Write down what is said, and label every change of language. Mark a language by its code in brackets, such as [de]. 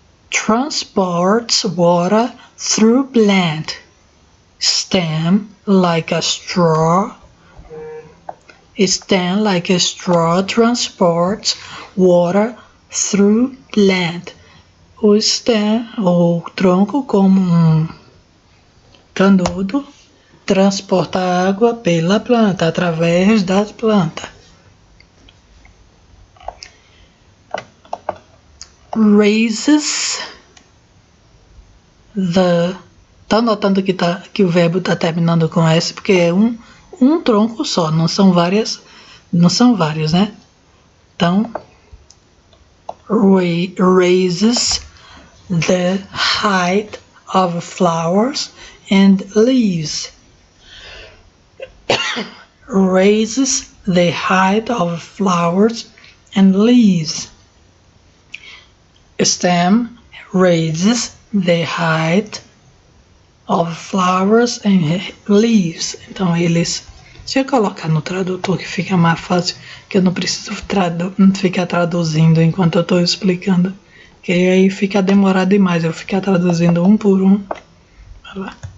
[en] Transports water through plant. Stem like a straw. Stem like a straw transports water through plant. [pt] O stem, ou tronco, como canudo, transporta água pela planta, através da planta. [en] Raises the. [pt] Tá notando que o verbo está terminando com S porque é um tronco só, não são vários, né? Então, [en] raises the height of flowers and leaves. Raises the height of flowers and leaves. Stem raises the height of flowers and leaves. [pt] Então eles, se eu colocar no tradutor que fica mais fácil, que eu não preciso ficar traduzindo enquanto eu estou explicando, que aí fica demorado demais eu ficar traduzindo um por um. Vai lá.